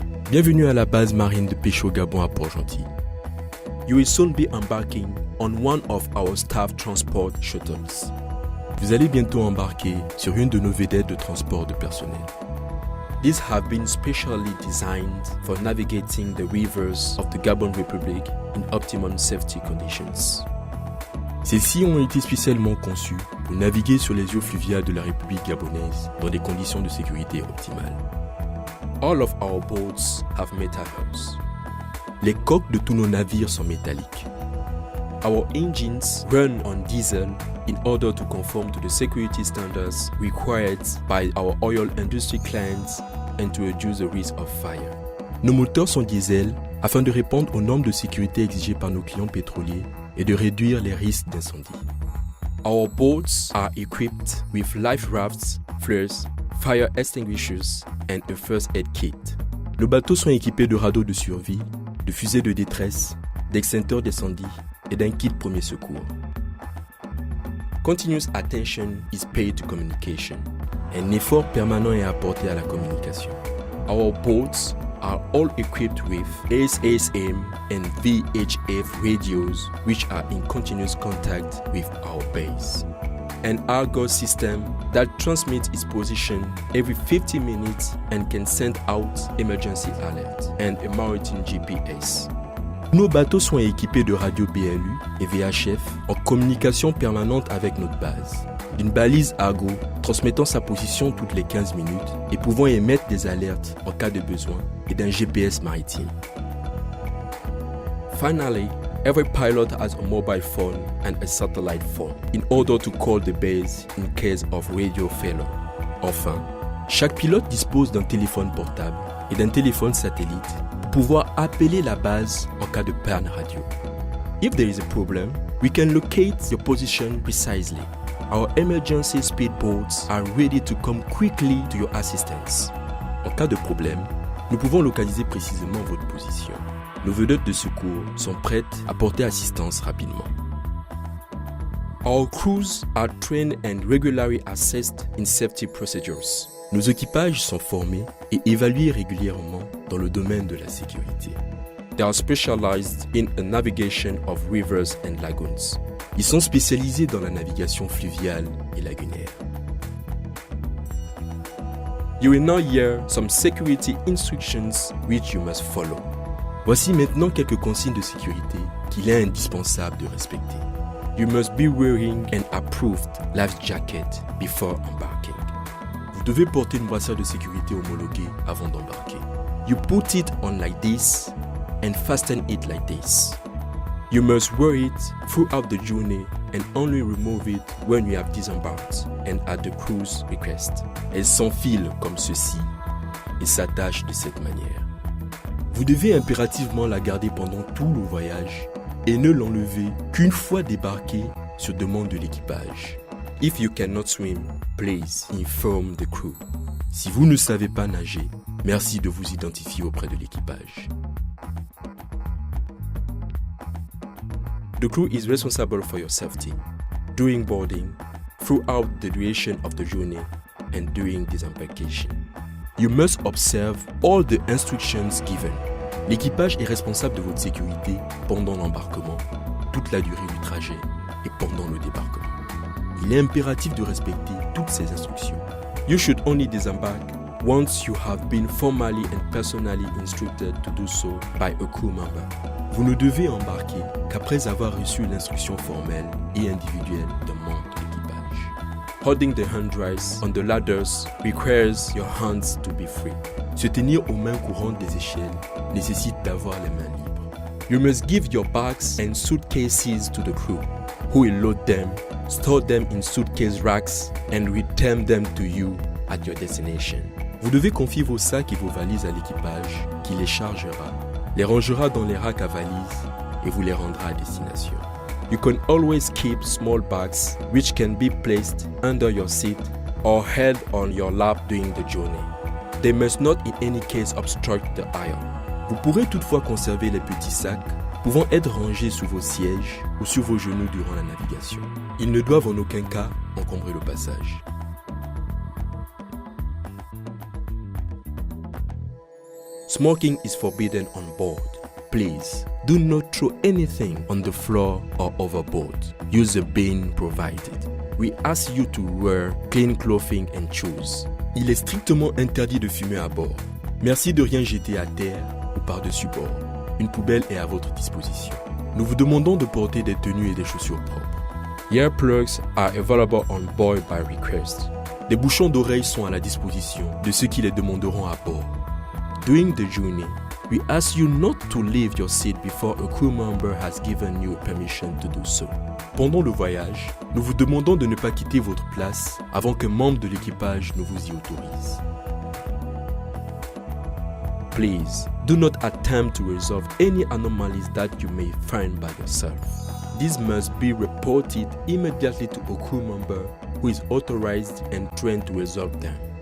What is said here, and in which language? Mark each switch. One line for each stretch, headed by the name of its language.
French: Bienvenue à la base marine de Pêche au Gabon à Port-Gentil.
English: You will soon be embarking on one of our staff transport shuttles.
French: Vous allez bientôt embarquer sur une de nos vedettes de transport de personnel.
English: These have been specially designed for navigating the rivers of the Gabon Republic in optimum safety conditions.
French: Celles-ci ont été spécialement conçues pour naviguer sur les eaux fluviales de la République gabonaise dans des conditions de sécurité optimales.
English: All of our boats have metal hulls.
French: Les coques de tous nos navires sont métalliques.
English: Our engines run on diesel in order to conform to the security standards required by our oil industry clients and to reduce the risk of fire.
French: Nos moteurs sont diesel afin de répondre aux normes de sécurité exigées par nos clients pétroliers et de réduire les risques d'incendie.
English: Our boats are equipped with life rafts, flares, fire extinguishers and a first aid kit.
French: Nos bateaux sont équipés de radeaux de survie, de fusées de détresse, d'extincteurs d'incendie et d'un kit premier secours.
English: Continuous attention is paid to communication.
French: Un effort permanent est apporté à la communication.
English: Our boats are all equipped with SSM and VHF radios which are in continuous contact with our base. An Argus system that transmits its position every 50 minutes and can send out emergency alerts, and a maritime GPS.
French: Nos bateaux sont équipés de radios BLU et VHF en communication permanente avec notre base, d'une balise Argo transmettant sa position toutes les 15 minutes et pouvant émettre des alertes en cas de besoin, et d'un GPS maritime.
English: Finally, every pilot has a mobile phone and a satellite phone in order to call the base in case of radio failure.
French: Enfin, chaque pilote dispose d'un téléphone portable et d'un téléphone satellite pour pouvoir appeler la base en cas de panne radio.
English: If there is a problem, we can locate your position precisely. Our emergency speedboats are ready to come quickly to your assistance.
French: En cas de problème, nous pouvons localiser précisément votre position. Nos vedettes de secours sont prêtes à porter assistance rapidement.
English: Our crews are trained and regularly assessed in safety procedures.
French: Nos équipages sont formés et évalués régulièrement dans le domaine de la sécurité.
English: They are specialized in the navigation of rivers and lagoons.
French: Ils sont spécialisés dans la navigation fluviale et lagunaire.
English: You will now hear some security instructions which you must follow.
French: Voici maintenant quelques consignes de sécurité qu'il est indispensable de respecter.
English: You must be wearing an approved life jacket before embarking.
French: Vous devez porter une brassière de sécurité homologuée avant d'embarquer.
English: You put it on like this and fasten it like this. You must wear it throughout the journey and only remove it when you have disembarked and at the crew's request.
French: Elle s'enfile comme ceci et s'attache de cette manière. Vous devez impérativement la garder pendant tout le voyage et ne l'enlever qu'une fois débarqué sur demande de l'équipage.
English: If you cannot swim, please inform the crew.
French: Si vous ne savez pas nager, merci de vous identifier auprès de l'équipage.
English: The crew is responsible for your safety during boarding, throughout the duration of the journey, and during disembarkation. You must observe all the instructions given.
French: L'équipage est responsable de votre sécurité pendant l'embarquement, toute la durée du trajet et pendant le débarquement. Il est impératif de respecter toutes ces instructions.
English: You should only disembark once you have been formally and personally instructed to do so by a crew member.
French: Vous ne devez embarquer qu'après avoir reçu l'instruction formelle et individuelle d'un membre de l'équipage.
English: Holding the handrails on the ladders requires your hands to be free.
French: Se tenir aux mains courantes des échelles nécessite d'avoir les mains libres.
English: You must give your bags and suitcases to the crew, who will load them, store them in suitcase racks, and return them to you at your destination.
French: Vous devez confier vos sacs et vos valises à l'équipage qui les chargera, les rangera dans les racks à valises et vous les rendra à destination.
English: You can always keep small bags which can be placed under your seat or held on your lap during the journey. They must not in any case obstruct the aisle.
French: Vous pourrez toutefois conserver les petits sacs pouvant être rangés sous vos sièges ou sur vos genoux durant la navigation. Ils ne doivent en aucun cas encombrer le passage.
English: Smoking is forbidden on board. Please, do not throw anything on the floor or overboard. Use the bin provided. We ask you to wear clean clothing and shoes.
French: Il est strictement interdit de fumer à bord. Merci de rien jeter à terre ou par-dessus bord. Une poubelle est à votre disposition. Nous vous demandons de porter des tenues et des chaussures propres.
English: Earplugs are available on board by request.
French: Des bouchons d'oreilles sont à la disposition de ceux qui les demanderont à bord.
English: During the journey, we ask you not to leave your seat before a crew member has given you permission to do so.
French: Pendant le voyage, nous vous demandons de ne pas quitter votre place avant qu'un membre de l'équipage ne vous y autorise.
English: Please, do not attempt to resolve any anomalies that you may find by yourself. This must be reported immediately to a crew member who is authorized and trained to resolve them.